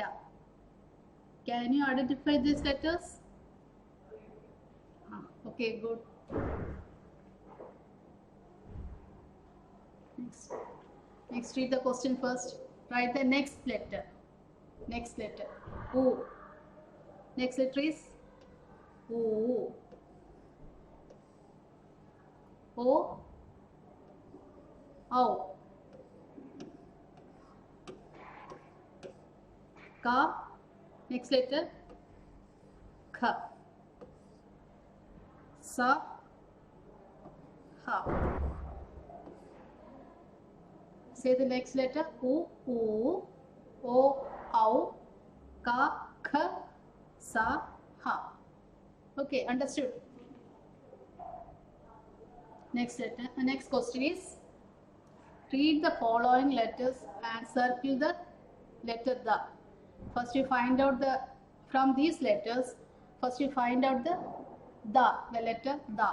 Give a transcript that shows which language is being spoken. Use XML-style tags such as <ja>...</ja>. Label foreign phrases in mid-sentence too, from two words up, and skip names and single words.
<en>Can you identify these letters? Okay, good. Next, read the question first. Write the next letter. Next letter. O. Next letter is O. O. Au. Ka. Next letter. Kha. Sa. Ha. Say the next letter. U. O. Au. Ka. Kha. Sa. Ha. Okay, understood. Next letter. Next question is, read the following letters and circle the letter the. First you find out the, from these letters, first you find out the letter the.</en>